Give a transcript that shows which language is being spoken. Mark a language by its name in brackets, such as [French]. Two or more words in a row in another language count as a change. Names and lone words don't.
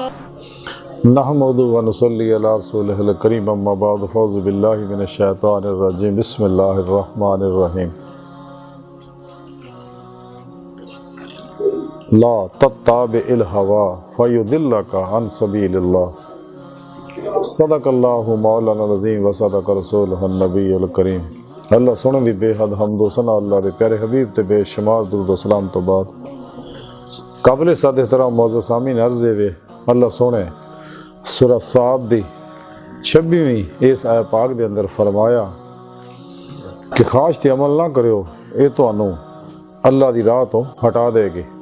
[Arabic] نحمده ونصلي على رسوله الكريم أما بعد فأعوذ بالله من الشيطان الرجيم بسم الله الرحمن الرحيم لا تتبع الهوى فيضلك عن سبيل الله صدق الله مولانا العظيم وصدق رسوله النبي الكريم. [Punjabi] اللہ سوہنے دی بے حد حمد و ثنا اللہ دے پیارے حبیب تے بے شمار درود و سلام تو بعد قابلِ صد احترام موجود سامعین عرض وے اللہ سوہنے سورہ ص دی 26ویں اس آیت پاک دے اندر فرمایا کہ خواہش تے عمل نہ کرو یہ تہانوں اللہ دی راہ تو ہٹا دیگی.